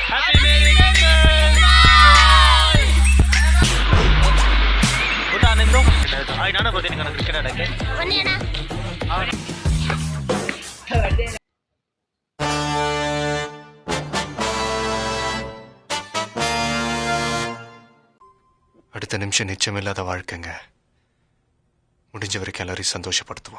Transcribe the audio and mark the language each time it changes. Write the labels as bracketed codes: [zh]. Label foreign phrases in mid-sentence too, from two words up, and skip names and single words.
[en] Happy Merry Christmas! [kn] ಊಟ ನಿಮ್ದು ಆಯ್ತು ನಾನು ಬರ್ತೀನಿ ಕಣ ಕ್ರಿಕೆಟ್ ಆಡಕ್ಕೆ ಬನ್ನಿ ಅಣ್ಣ. [ta] அடுத்த நிமிஷம் நிச்சயமில்லாத வாழ்க்கைங்க. முடிஞ்ச வரைக்கும் எல்லாரையும் சந்தோஷப்படுத்துவோம்.